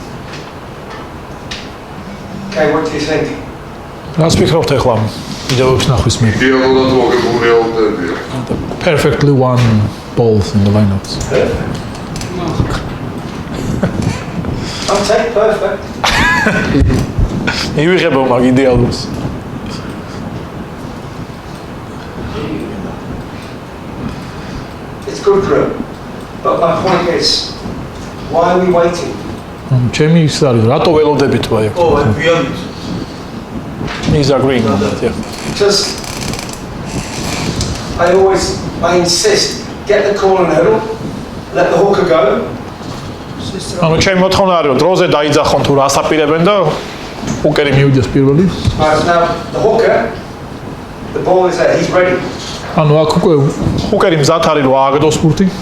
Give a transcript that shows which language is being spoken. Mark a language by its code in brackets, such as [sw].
[en] Okay, what do you think? Let's pick up the khlam. [ka] Videos ნახვის მე. იდეალურად მოგებული აუტებია. [en] Perfectly one balls in the lineups. I'll take perfect. [ka] მივიღებო მაგ იდეალურს. [en] It's good for him. But my point is, why are we waiting? [ka] ჩემი ის არის, რატო ველოდებით ვაი? [en] Oh, and beyond it. He's agreeing on that, yeah. Because I insist, get the call and hurdle, let the hooker go. [ka] ანუ ჩემი მოთხოვნა არის, რომ დროზე დაიძახონ თუ რას აპირებენ და ჰუკერი მივიდეს პირველი. [en] Right, now the hooker, the ball is there, he's ready. [ka] ანუ აქ უკვე ჰუკერი მზად არის რომ ააგდოს ბურთი.